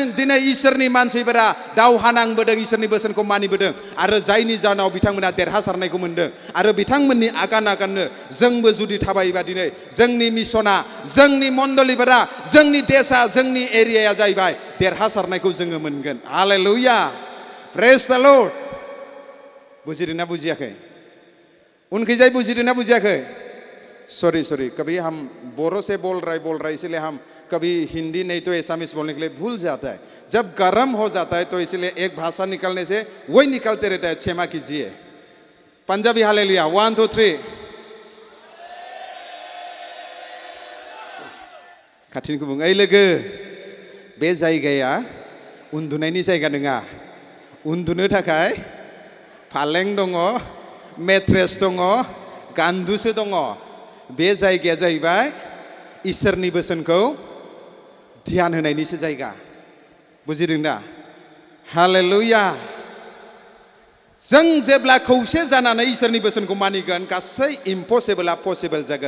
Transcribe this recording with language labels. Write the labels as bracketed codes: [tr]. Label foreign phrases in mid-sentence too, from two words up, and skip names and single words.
[brx] दिनै इसोरनि मानसिफोरा दावहा नांबोदों इसोरनि बोसोनखौ मानिबोदों आरो जायनि जाहोनाव बिथांमोना देरहासारनायखौ मोनदों आरो बिथांमोननि आगाननो जोंबो जुदि थाबायोबा दिनै जोंनि मिशना जोंनि मण्डलीफोरा जोंनि देशा जोंनि एरियाया जाहैबाय देरहासारनायखौ जोङो मोनगोन हालेलुया [en] praise the Lord [brx] बुजिदोंना बुजियाखै उनखैजाय बुजिदोंना बुजियाखै [hi] सॉरी कभी हम बोरो से बोल रहे इसलिए हम कभी हिंदी नहीं तो एसामीज बोलने के लिए भूल जाता है जब गर्म हो जाता है तो इसलिए एक भाषा निकलने से वही निकलते रहता है क्षमा कीजिए पंजाबी हालेलुया 1 2 3 [brx] खाथिनिखौ बुं ओइ लोगो बे जायगाया उन्दुनायनि जायगा नङा उन्दुनो थाखाय फालें दङ मेट्रेस दङ गान्दुसो दङ बे जायगाया जाहैबाय इसोरनि बोसोनखौ ध्यान होनायनिसो जायगा बुजिदों दा हालेलुया जों जेब्ला खौसे जानानै इसोरनि बोसोनखौ मानिगोन गासै इम्पसिबोला पसिबल जागोन